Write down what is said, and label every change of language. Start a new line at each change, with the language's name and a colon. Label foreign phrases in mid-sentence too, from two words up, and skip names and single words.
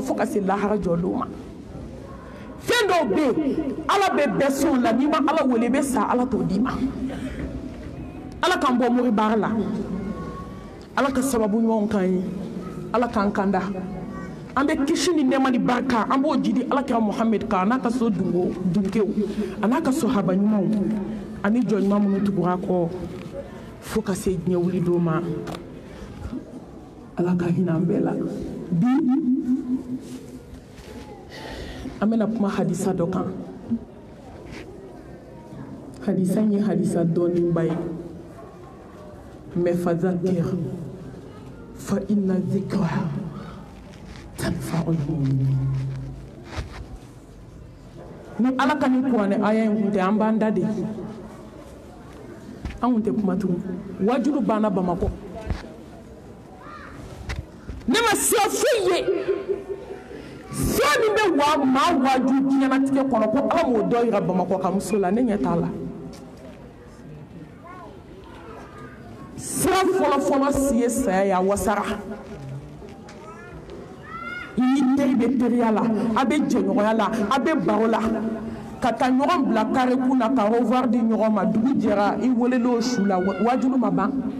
Bambara: fo ka se lahara jɔdon ma fɛn dɔw bɛ yen ala bɛ bɛɛ sɔn la n'i ma ala wele i bɛ sa ala t'o d'i ma ala k'an bɔ mori baara la ala ka sababu ɲumanw k'an ye ala k'an kanda an bɛ kisi ni nɛɛma ni barika an b'o jidi alakira muhammed kan a n'a ka so dunkew a n'a ka sahaba ɲumanw ani jɔn ɲuman minnu tugura kɔ fo ka se diɲɛ wuli don ma ala ka hinɛ an bɛɛ la bi an bɛna kuma hadisa dɔ kan hadisa in ye hadisa dɔɔninba ye mais
Arabic: فذكر فإن الذكرى تنفع المؤمنين
Bambara: ni ala ka ni kuranɛ aya in kun tɛ an b'an da de an kun tɛ kuma tugun wajulu banna bamakɔ ne ma siya foyi ye siya min bɛ maa waju diɲɛnatigɛ kɔnɔ ko ala m'o dɔ yira bamakɔ ka muso la ne ɲɛ t'a la sira fɔlɔfɔlɔ si ye saya ye a wasara i ni teri bɛ teriya la a bɛ jɛɲɔgɔnya la a bɛ baro la ka taa ɲɔgɔn bila kare kun na ka revoir di ɲɔgɔn ma dugu jɛra i welelo su la wajulu ma ban